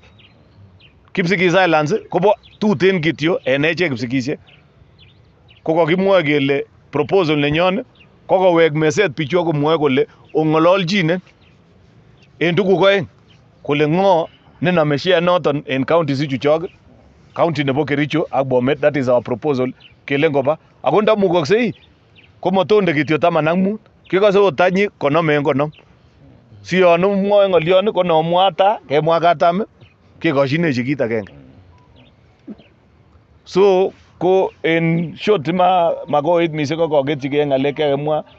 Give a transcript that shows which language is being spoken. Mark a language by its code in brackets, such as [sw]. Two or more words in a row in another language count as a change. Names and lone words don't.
[sgc] Kipsigis Highlands kobo tuten kityo en echek Kipsigisiek ko kakimwoe kele proposal nenyon ko kowek meset bichu akomwoe kole ong'ololchine en tuguk oeng kole ng'o nenome share noton en counties ichuchok, county nebo Kericho ak Bomet. [en] That is our proposal [sgc] kele ngoba ako ndamukoksei komatonde kityo 15 kikose ot tanyi konom en konom si yon mwoe ng'olyon ko nomwa ta kemwa katam kekoshinechi kit agenge. So ko en short makoit mising ko kaketchigei ng'alek chakemwa